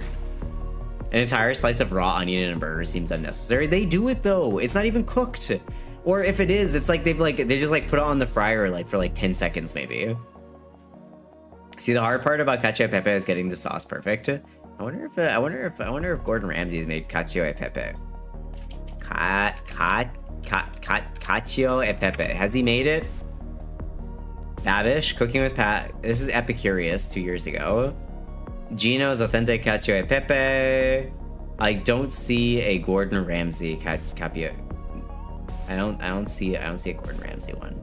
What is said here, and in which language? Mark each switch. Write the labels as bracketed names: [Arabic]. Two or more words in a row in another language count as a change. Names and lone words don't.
[English] An entire slice of raw onion in a burger seems unnecessary. They do it though. It's not even cooked. Or if it is, it's like they just like put it on the fryer like for like 10 seconds maybe. See, the hard part about cacio e pepe is getting the sauce perfect. I wonder if Gordon Ramsay has made cacio e pepe. Cacio e pepe. Has he made it? Babish, cooking with Pat. This is Epicurious 2 years ago. Gino's authentic cacio e pepe. I don't see a Gordon Ramsay cacio. I don't see a Gordon Ramsay one.